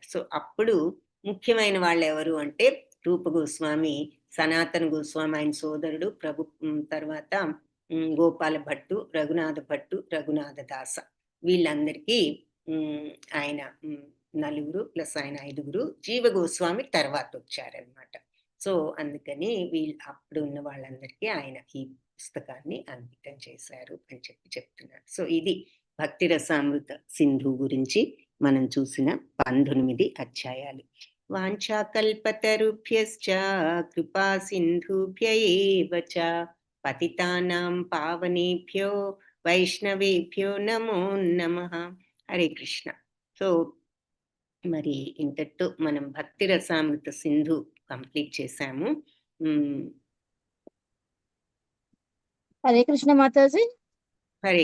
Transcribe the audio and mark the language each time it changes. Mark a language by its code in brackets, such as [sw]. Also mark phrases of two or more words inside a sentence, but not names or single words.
[te] సో అప్పుడు ముఖ్యమైన వాళ్ళు ఎవరు అంటే రూప గోస్వామి, సనాతన గోస్వామి ఆయన సోదరుడు, ప్రభు తర్వాత గోపాల భట్టు, రఘునాథ భట్టు, రఘునాథ దాస, వీళ్ళందరికీ ఆయన 4 ప్లస్ ఆయన 5, జీవ గోస్వామి తర్వాత వచ్చారనమాట. సో అందుకని అప్పుడు ఉన్న వాళ్ళందరికీ ఆయన ఈ పుస్తకాన్ని అంకితం చేశారు అని చెప్తున్నారు. సో ఇది భక్తి రసామృత సింధు గురించి మనం చూసిన 19 అధ్యాయాలు. [sa] వాంఛాకల్పతరుభ్యశ్చ కృపా సింధుభ్య ఏవ చ పతితానాం పావనేభ్యో వైష్ణవేభ్యో నమో నమః. హరే కృష్ణ. [te] సో మరి ఇంతటితో మనం భక్తి రసామృత సింధు కంప్లీట్ చేశాము. [sa] హరే కృష్ణ మాతాజీ. హరే